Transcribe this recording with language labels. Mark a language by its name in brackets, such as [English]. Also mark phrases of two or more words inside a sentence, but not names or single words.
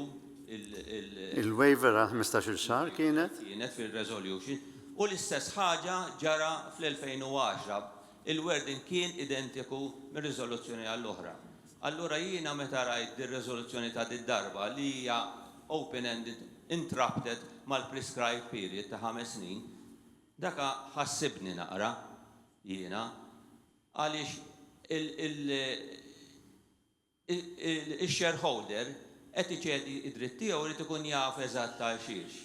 [Maltese] Il-waiver għal 15 xahar kienet? Kienet fil-resolution u l-istess ħaġa ġara fl-2010. Il-wording kien identiku mir-riżoluzzjoni għall-oħra. Allura jiena meta rajt dir-riżoluzzjoni ta' darba li hija open-ended, interrupted mal- [English] prescribed period [Maltese] ta' 5 snin, daka ħassibni naqra jiena għaliex il-shareholder qed iċedi id-dritt tiegħu li tkun jaf eżatt ta' xiex.